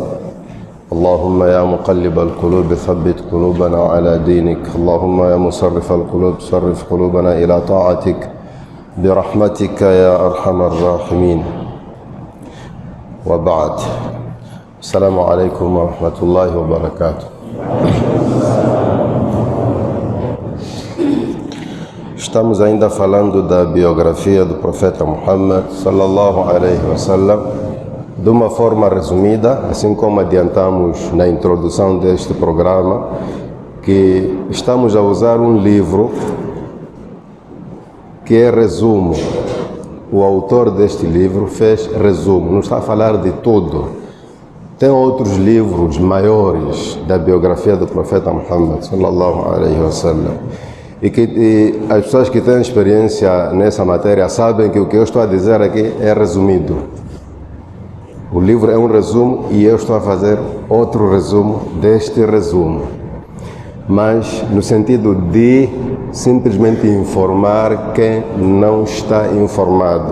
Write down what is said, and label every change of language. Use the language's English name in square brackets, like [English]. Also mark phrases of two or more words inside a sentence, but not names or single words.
[Arabic] اللهم يا مقلب القلوب ثبت قلوبنا على دينك. اللهم يا مصرف القلوب صرف قلوبنا إلى طاعتك برحمتك يا أرحم الراحمين. وبعد، السلام عليكم ورحمة الله وبركاته. [Portuguese] Estamos ainda falando da biografia do profeta Muhammad [Arabic] صلى الله عليه وسلم [Portuguese] de uma forma resumida, assim como adiantamos na introdução deste programa, que estamos a usar um livro que é resumo. O autor deste livro fez resumo, não está a falar de tudo. Tem outros livros maiores da biografia do profeta Muhammad [Arabic] صلى الله عليه وسلم. [Portuguese] E as pessoas que têm experiência nessa matéria sabem que o que eu estou a dizer aqui é resumido. O livro é um resumo e eu estou a fazer outro resumo deste resumo. Mas no sentido de simplesmente informar quem não está informado.